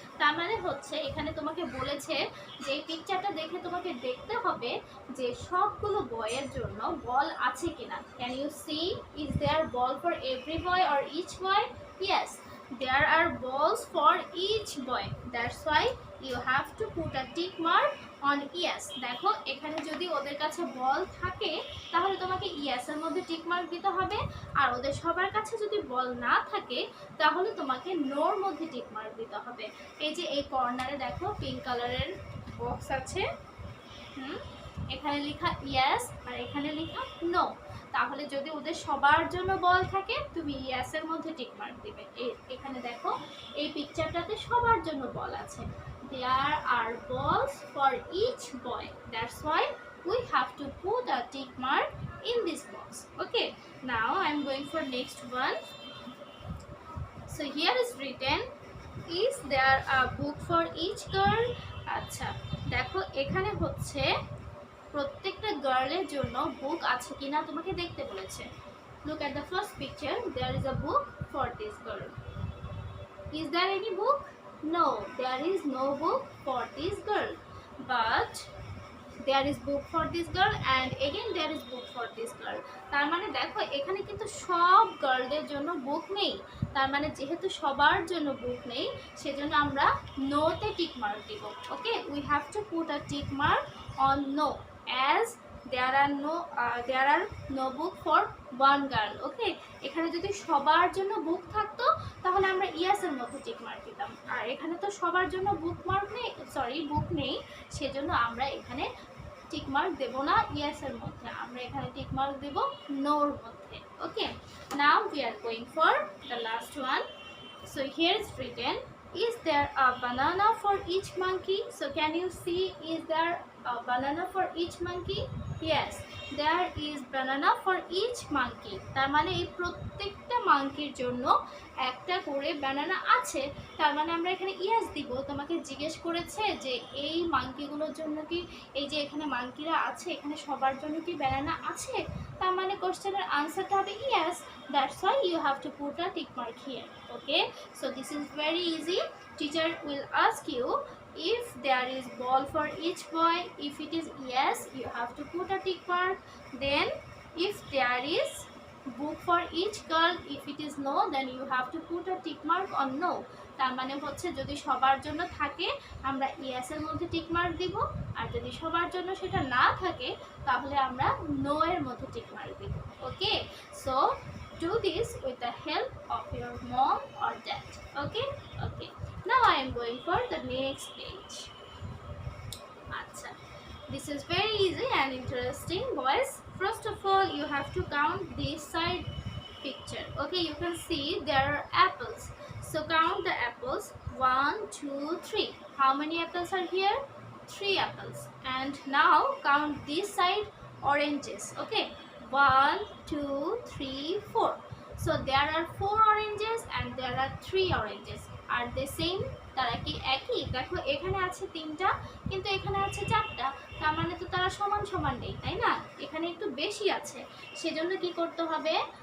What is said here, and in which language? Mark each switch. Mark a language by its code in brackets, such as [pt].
[bn] তার মানে হচ্ছে এখানে তোমাকে বলেছে যে এই পিকচারটা দেখে তোমাকে দেখতে হবে যে সবগুলো বয়ের জন্য বল আছে কিনা। [en] Can you see is there ball for every boy or each boy? Yes, there are balls for each boy. That's why you have to put a tick mark on yes। [bn] দেখো এখানে যদি ওদের কাছে বল থাকে তাহলে তোমাকে yes এর মধ্যে টিক মার্ক দিতে হবে, আর ওদের সবার কাছে যদি বল না থাকে তাহলে তোমাকে no এর মধ্যে টিক মার্ক দিতে হবে। এই যে এই কর্নারে দেখো পিঙ্ক কালারের বক্স আছে, এখানে লেখা yes আর এখানে লেখা no। তাহলে যদি ওদের সবার জন্য বল থাকে তুমি yes এর মধ্যে টিক মার্ক দিবে। এখানে দেখো এই পিকচারটাতে সবার জন্য বল আছে। [en] There are balls for each boy. That's why we have to put a tick mark in this box. Okay, now I'm going for next one. So here is written, is there a book for each girl? [bn] আচ্ছা দেখো এখানে হচ্ছে প্রত্যেকটা গার্লের জন্য বুক আছে কিনা তোমাকে দেখতে বলেছে। [en] Look at the first picture, there is a book for this girl. Is there any book? No, there is no book for this girl, but there is book for this girl and again there is book for this girl। [bn] তার মানে দেখো এখানে কিন্তু সব গার্লদের জন্য বুক নেই। তার মানে যেহেতু সবার জন্য বুক নেই সেজন্য আমরা no তে টিক মার্ক দিব। [en] Okay, we have to put a tick mark on no as there are no book for one girl. [bn] ওকে, এখানে যদি সবার জন্য বুক থাকতো তাহলে আমরা yes এর মধ্যে টিক মার্ক দিতাম, আর এখানে তো সবার জন্য বুক নেই সেজন্য আমরা এখানে টিক মার্ক দেব না yes এর মধ্যে, আমরা এখানে টিক মার্ক দেব no এর মধ্যে। [en] Okay, now we are going for the last one. So here is written, is there a banana for each monkey? So can you see, is there a banana for each monkey? Yes, there is banana for each monkey. [bn] তার মানে এই প্রত্যেকটা মাঙ্কির জন্য একটা করে banana আছে। তার মানে আমরা এখানে ইয়েস দিব। তোমাকে জিজ্ঞেস করেছে যে এই মাঙ্কিগুলোর জন্য কি, এই যে এখানে মাঙ্কিরা আছে এখানে সবার জন্য কি ব্যানানা আছে, তার মানে কোশ্চেনের আনসারটা হবে yes. [en] That's why you have to put a tick mark here. Okay, so this is very easy. Teacher will ask you if there is ball for each boy. If it is yes, you have to put a tick mark. Then if there is book for each girl, if it is no, then you have to put a tick mark on no. [bn] তার মানে হচ্ছে যদি সবার জন্য থাকে আমরা yes এর মধ্যে টিক মার্ক দিব, আর যদি সবার জন্য সেটা না থাকে তাহলে আমরা no এর মধ্যে টিক মার্ক দিব। [en] Okay, so do this with the help of your mom or dad. Okay, okay, now I am going for the next page. Acha, this is very easy and interesting, boys. First of all, you have to count this side picture. Okay, you can see there are apples, so count the apples. 1 2 3. How many apples are here? 3 apples. And now count this side oranges. Okay, 1 2 3 4. So there are 4 oranges and there are 3 oranges. Are they same? [bn] তারা কি একই? দেখো এখানে আছে 3টা কিন্তু এখানে আছে 4টা, তার মানে তো তারা সমান সমান নেই, তাই না? এখানে একটু বেশি আছে, সেজন্য কি করতে হবে?